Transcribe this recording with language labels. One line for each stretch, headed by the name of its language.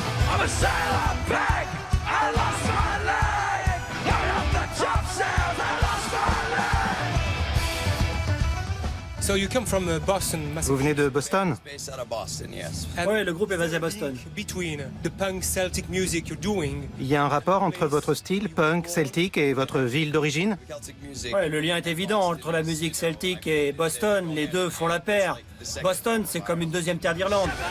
English: I'm a sailor pig. I lost my leg. Going up the top stairs. I lost my leg. So you come from Boston,
French: Vous venez de Boston?
English: Based out of Boston, yes.
French: Ouais, le groupe est basé à Boston.
English: Between the punk Celtic music you're doing,
French: Il y a un rapport entre votre style punk celtique et votre ville d'origine?
English: Celtic music.
French: Ouais, le lien est évident entre la musique celtique et Boston. Les deux font la paire. Boston, c'est comme une deuxième terre d'Irlande.